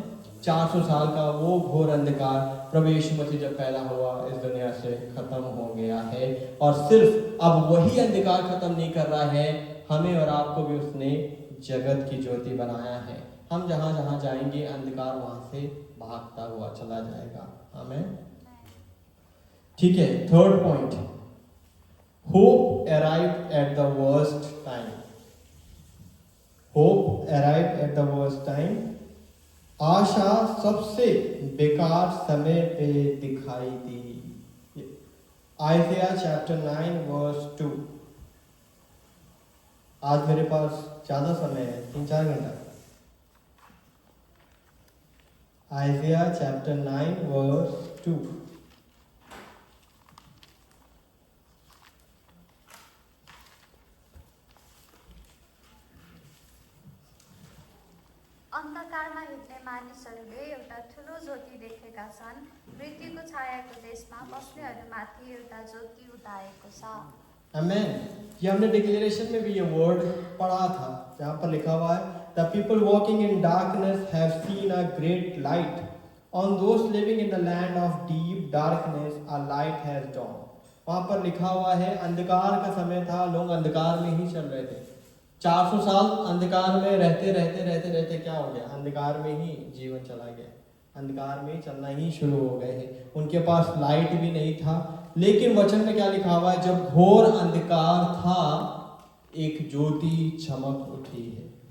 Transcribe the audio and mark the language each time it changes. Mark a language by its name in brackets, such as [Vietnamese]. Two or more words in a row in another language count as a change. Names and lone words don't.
[Hindi] 400 साल का वो घोर अंधकार प्रभु यीशु मसीह जब पैदा हुआ इस दुनिया से खत्म हो गया है। और सिर्फ अब वही अंधकार खत्म नहीं कर रहा है, हमें और आपको भी उसने जगत की ज्योति बनाया है। हम जहां जहां जाएंगे अंधकार वहां से भागता हुआ चला जाएगा। आमीन। ठीक है, [English] third point, Hope arrived at the worst time. Hope arrived at the worst time. [Hindi] आशा सबसे बेकार समय पे दिखाई दी। [English] Isaiah chapter 9 verse 2. [Hindi] आज मेरे पास ज्यादा समय है, 3-4 घंटा। [English] Isaiah chapter 9 verse 2. [Nepali] अन्धकारमा हिँड्ने मानिसहरूले एउटा ठुलो ज्योति देखेका छन्। मृत्युको छायाको देशमा बस्नेहरूमाथि एउटा ज्योति उदाएको छ। [Hindi] आमेन। ये हमने डिक्लेरेशन में भी ये वर्ड पढ़ा था, जहाँ पर लिखा हुआ है [English] The people walking in darkness have seen a great light. On those living in the land of deep darkness, a light has dawned. [Hindi] वहाँ पर लिखा हुआ है अंधकार का समय था, लोग अंधकार में ही चल रहे थे, 400 साल अंधकार में रहते रहते रहते रहते क्या हो गया, अंधकार में ही जीवन चला गया, अंधकार में चलना ही शुरू हो गए हैं। उनके पास लाइट भी नहीं था। लेकिन वचन में क्या लिखा हुआ है, जब घोर अंधकार था एक ज्योति चमक उठी है।